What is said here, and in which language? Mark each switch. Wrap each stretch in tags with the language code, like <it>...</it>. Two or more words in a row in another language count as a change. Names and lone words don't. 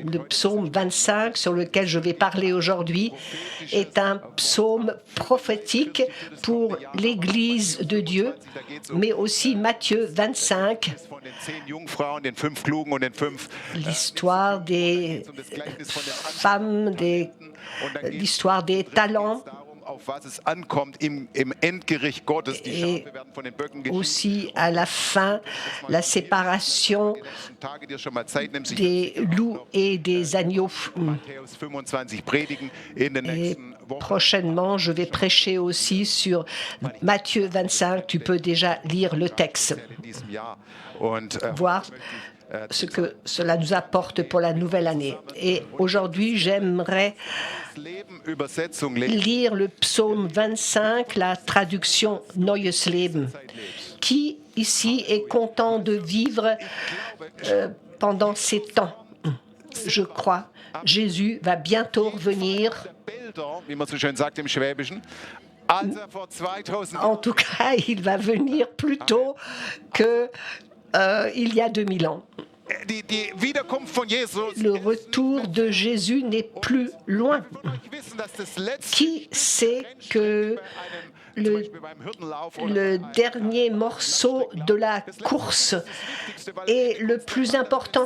<fr>Le psaume 25, sur lequel je vais parler aujourd'hui, est un psaume prophétique pour l'Église de Dieu, mais aussi Matthieu 25,</fr> <de>Von den 10 Jungfrauen, den 5 Klugen und den 5</de> <fr>l'histoire des femmes, l'histoire des talents,</fr> <de>darum, auf was es ankommt im Endgericht Gottes. Die</de> <fr>Et</fr> <de>Schafe werden von den Böcken geschieden.</de> <fr>aussi à la fin, la séparation</fr> <de>Die nächsten Tage dir schon mal Zeit nimmst, sich</de> <fr>des loups et des agneaux.</fr> <de>Matthäus 25 predigen in den</de> <fr>Et</fr> <de>nächsten Wochen.</de> <fr>prochainement, je vais prêcher aussi sur Matthieu 25. Tu peux déjà lire le texte,</fr> <de>In diesem Jahr. Und</de> <fr>voir ce que cela nous apporte pour la nouvelle année. Et aujourd'hui, j'aimerais</fr> <de>Leben, Übersetzung, Leben.</de> <fr>lire le psaume 25, la traduction Neues Leben. Qui ici est content de vivre pendant ces temps? Je crois. Jésus va bientôt revenir.</fr> <de>Bilder, wie man so schön sagt im Schwäbischen. Als vor 2000</de> <fr>En tout cas, il va venir plus tôt que il y a 2000 ans.</fr> <de>Die Wiederkunft von Jesus.</de> <fr>Le retour de Jésus n'est plus loin. Qui sait que le dernier morceau de la course est le plus important?</fr>